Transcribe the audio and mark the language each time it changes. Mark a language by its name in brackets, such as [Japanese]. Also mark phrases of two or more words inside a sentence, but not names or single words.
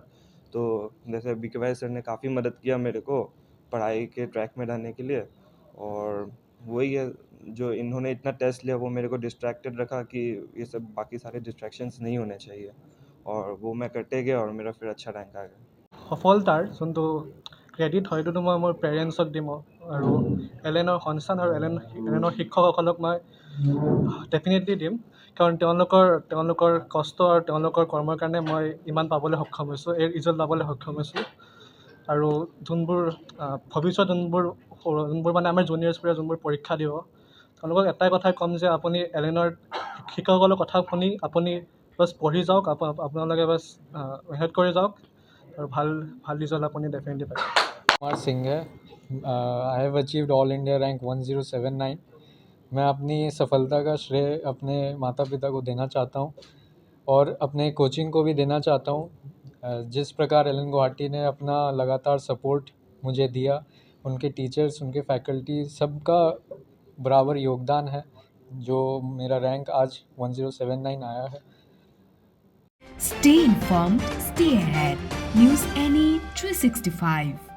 [Hindi] तो जैसे बीके सर ने काफ़ी मदद किया मेरे को पढ़ाई के ट्रैक में रहने के लिए। और वही है, जो इन्होंने इतना टेस्ट लिया वो मेरे को डिस्ट्रैक्टेड रखा कि ये सब बाकी सारे डिस्ट्रैक्शंस नहीं होने चाहिए, और वो मैं करते गया और मेरा फिर अच्छा रैंक आ गया। [Assamese] সফলতাৰ যোনটো ক্ৰেডিট হয় সেইটোতো মই মোৰ পেৰেণ্টছক দিম আৰু এলেনৰ সন্তান আৰু এলেনৰ শিক্ষকসকলক মই ডেফিনেটলি দিম, কাৰণ তেওঁলোকৰ কষ্ট আৰু তেওঁলোকৰ কৰ্মৰ কাৰণে মই ইমান পাবলৈ সক্ষম হৈছোঁ, এই ৰিজাল্ট পাবলৈ সক্ষম হৈছোঁ। আৰু যোনবোৰ ভৱিষ্যত যোনবোৰ মানে আমাৰ জুনিয়ৰ্ছবোৰে যোনবোৰ পৰীক্ষা দিব, তেওঁলোকক এটাই কথাই ক'ম যে আপুনি এলেনৰ শিক্ষকসকলৰ কথা শুনি আপুনি বাছ পঢ়ি যাওক, আপোনালোকে বাছ মেহনত কৰি যাওক और ভাল [Hindi] रिजल्ट अपनी डेफिनेटली पाएगा। कुमार सिंह है। [English] I have achieved All India Rank 1079. [Hindi] मैं अपनी सफलता का श्रेय अपने माता पिता को देना चाहता हूँ और अपने कोचिंग को भी देना चाहता हूँ। जिस प्रकार एलन गुवाहाटी ने अपना लगातार सपोर्ट मुझे दिया, उनके टीचर्स, उनके फैकल्टी, सबका बराबर योगदान है जो मेरा रैंक आज 1079 आया है। [English] Stay informed, stay ahead. News NE 365.